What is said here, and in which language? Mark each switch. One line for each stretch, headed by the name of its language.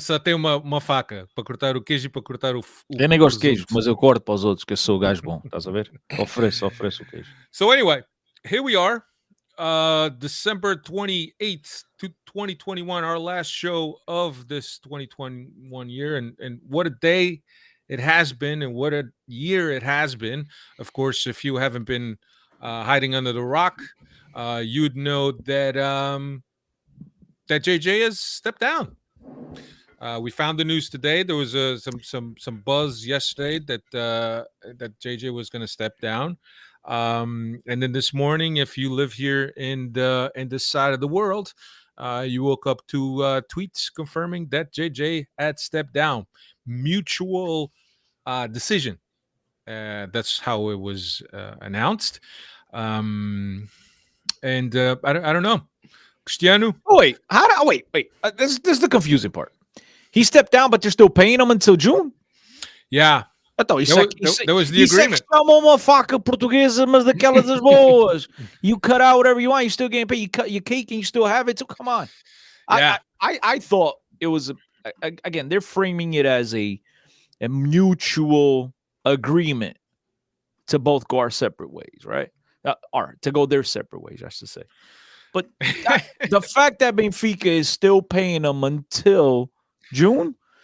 Portuguese: Só tem uma faca para cortar o queijo e para cortar o Eu nem gosto de queijo, mas eu corto para os outros, que eu sou o gajo bom. Estás a ver? Ofereço o queijo.
English: So anyway, here we are. December 28th, 2021, our last show of this 2021 year. And what a day it has been and what a year it has been. Of course, if you haven't been hiding under the rock, you'd know that that JJ has stepped down. We found the news today. There was some buzz yesterday that JJ was going to step down, and then this morning, if you live here in this side of the world, you woke up to tweets confirming that JJ had stepped down. Mutual decision. That's how it was announced. And I don't know. Cristiano? Oh, wait. Wait. This is the confusing part. He stepped down, but they're still paying him until June? Yeah.
Portuguese: Então,
English: that was the agreement.
Portuguese: Chamou uma faca portuguesa, mas daquelas das boas.
English: You cut out whatever you want, you still getting paid. You cut your cake and you still have it. So come on. Yeah. I thought it was, again, they're framing it as a mutual agreement to both go our separate ways, right? Or to go their separate ways, I should say. But the fact that Benfica is still paying them until June,